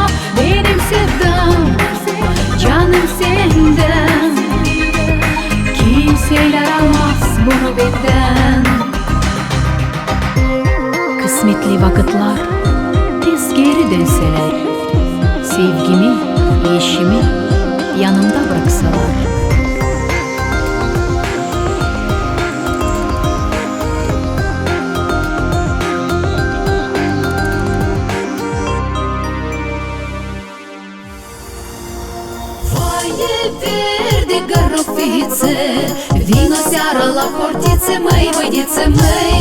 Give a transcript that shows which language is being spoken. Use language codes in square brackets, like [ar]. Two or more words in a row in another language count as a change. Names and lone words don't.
[tr] Benim sevdam, canım senden, kimseler almaz bunu benden. Kısmetli vakitler tez geri dönseler, sevgimi, eşimi yanımda bıraksalar. [ro] Verde garofice, vino seara la portițe, măi, băidițe, măi.